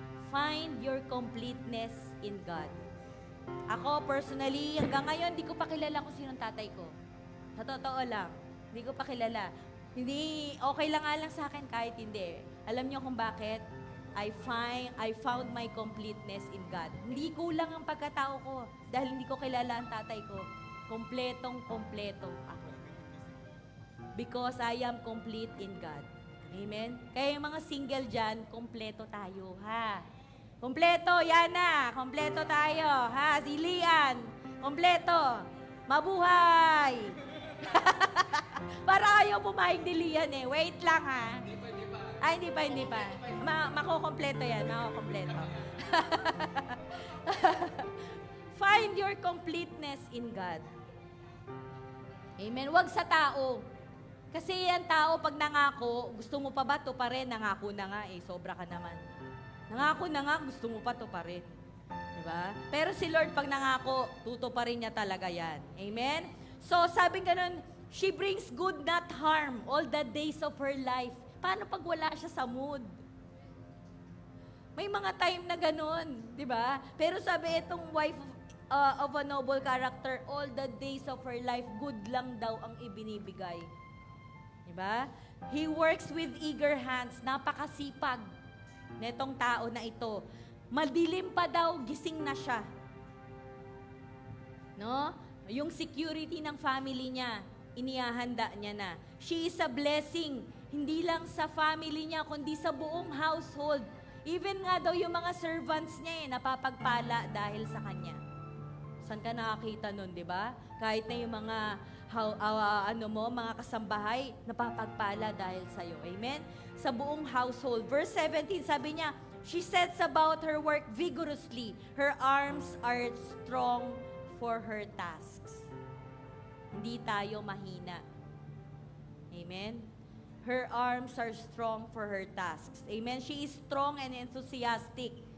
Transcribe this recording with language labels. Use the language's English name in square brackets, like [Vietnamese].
[English] Find your completeness in God. [Filipino] Ako, personally, hanggang ngayon, di ko pa kilala kung sinong tatay ko. Sa totoo lang, di ko pa kilala. Hindi, okay lang nga lang sa akin kahit hindi. Alam niyo kung bakit? [English] I found my completeness in God. [Filipino] Hindi kulang ang pagkatao ko dahil hindi ko kilala ang tatay ko. Kompletong-kompleto ako. [English] Because I am complete in God. [Filipino] Amen? Kaya yung mga single dyan, kompleto tayo, ha? Kompleto, Yana. Kompleto tayo, ha? Zilian. Kompleto. Mabuhay. Para ayaw pumayag ni Lian eh. Wait lang, ha? Ay, hindi pa. Makukompleto yan, makukompleto. [English] Find your completeness in God. [Filipino] Amen? Huwag sa tao. Kasi yan tao, pag nangako, gusto mo pa ba to pa rin? Nangako na nga eh, sobra ka naman. Nangako na nga, gusto mo pa to pa rin. Diba? Pero si Lord, pag nangako, tuto pa rin niya talaga yan. Amen? So, sabi ganun, [English] she brings good, not harm, all the days of her life. [Filipino] Paano pag wala siya sa mood? May mga time na ganun, di ba? Pero sabi itong [English] wife of a noble character, all the days of her life, good [Filipino] lang daw ang ibinibigay. Di ba? [English] He works with eager hands, [Filipino] napakasipag netong tao na ito. Madilim pa daw, gising na siya. No? Yung security ng family niya, inihahanda niya na. [English] She is a blessing, [Filipino] hindi lang sa family niya, kundi sa buong household. Even nga daw yung mga servants niya napapagpala dahil sa kanya. Saan ka nakakita nun, di ba? Kahit na yung mga mga kasambahay, napapagpala dahil sa'yo. Amen? Sa buong household. [English] Verse 17, [Filipino] sabi niya, [English] she sets about her work vigorously. Her arms are strong for her tasks. [Filipino] Hindi tayo mahina. Amen? [English] Her arms are strong for her tasks. Amen? She is strong and enthusiastic.